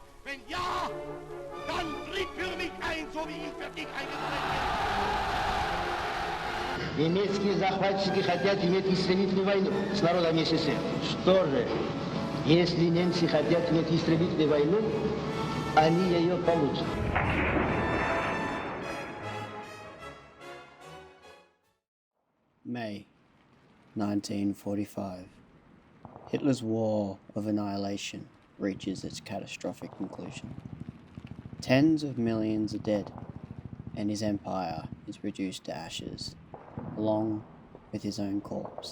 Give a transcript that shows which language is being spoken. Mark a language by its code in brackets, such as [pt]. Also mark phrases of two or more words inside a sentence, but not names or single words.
[de] Wenn ja, dann tritt für mich ein, so wie ich für dich eingetreten bin. [ru] Немецкие захватчики хотят иметь истребительную войну с народом СССР. Что же, если немцы хотят иметь истребительную войну, они ее получат. [en] May 1945. Hitler's war of annihilation reaches its catastrophic conclusion. Tens of millions are dead, and his empire is reduced to ashes, along with his own corpse.